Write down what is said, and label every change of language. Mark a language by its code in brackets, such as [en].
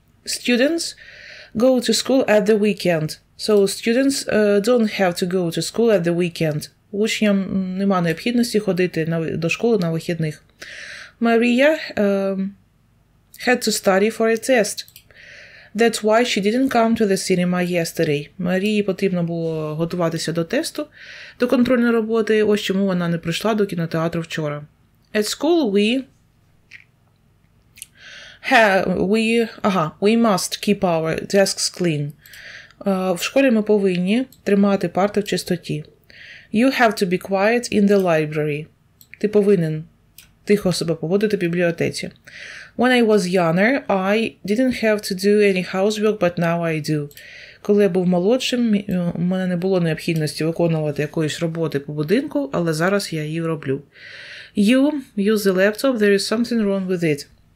[en] Students go to school at the weekend. So students don't have to go to school at the weekend. [uk] Учням нема необхідності ходити до школи на вихідних. [en] Maria had to study for a test. That's why she didn't come to the cinema yesterday. [uk] Марії потрібно було готуватися до тесту, до контрольної роботи, ось чому вона не прийшла до кінотеатру вчора. [en] At school we We must keep our desks clean. [uk] В школі ми повинні тримати парти в чистоті. [en] You have to be quiet in the library. [uk] Ти повинен тихо себе поводити в бібліотеці. [en] When I was younger, I didn't have to do any housework, but now I do. [uk] Коли я був молодшим, у мене не було необхідності виконувати якоїсь роботи по будинку, але зараз я її роблю. [en] You use the laptop, there is something wrong with it.